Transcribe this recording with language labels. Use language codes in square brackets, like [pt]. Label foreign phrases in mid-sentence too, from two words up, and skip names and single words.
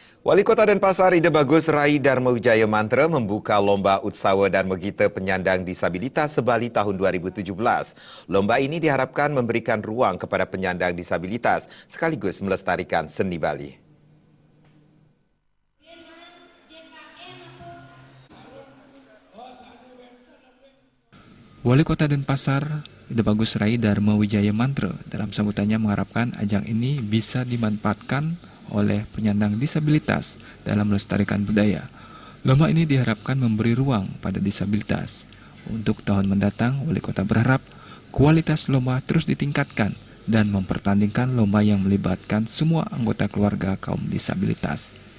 [id] Wali Kota Denpasar Ide Bagus Rai Darmawijaya Mantra membuka Lomba Utsawa Darmagita Penyandang Disabilitas Sebali tahun 2017. Lomba ini diharapkan memberikan ruang kepada penyandang disabilitas sekaligus melestarikan seni Bali. Wali Kota Denpasar Ide Bagus Rai Darmawijaya Mantra dalam sambutannya mengharapkan ajang ini bisa dimanfaatkan oleh penyandang disabilitas dalam melestarikan budaya. Lomba ini diharapkan memberi ruang pada disabilitas. Untuk tahun mendatang, Wali Kota berharap kualitas lomba terus ditingkatkan dan mempertandingkan lomba yang melibatkan semua anggota keluarga kaum disabilitas.